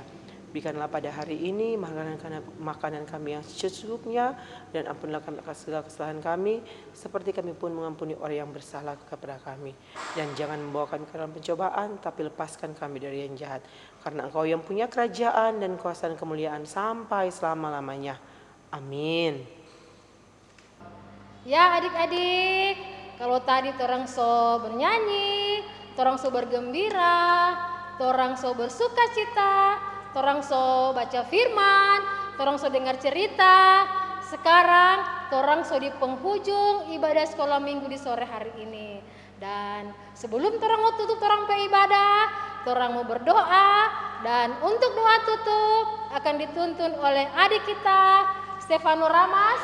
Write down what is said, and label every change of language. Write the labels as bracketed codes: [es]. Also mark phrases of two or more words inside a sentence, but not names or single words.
[id] Berikanlah pada hari ini makanan kami yang secukupnya, dan ampunlah kami akan segala kesalahan kami, seperti kami pun mengampuni orang yang bersalah kepada kami. Dan jangan membawa kami ke dalam pencobaan, tapi lepaskan kami dari yang jahat. Karena Engkau yang punya kerajaan dan kuasa dan kemuliaan sampai selama-lamanya. Amin. [xmm] Ya adik-adik, kalau tadi torang so bernyanyi, torang so bergembira, torang so bersuka cita, torang so baca firman, torang so dengar cerita. Sekarang torang so di penghujung ibadah sekolah minggu di sore hari ini. Dan sebelum torang mau tutup torang pe ibadah, torang mau berdoa, dan untuk doa tutup akan dituntun oleh adik kita Stefano Ramas.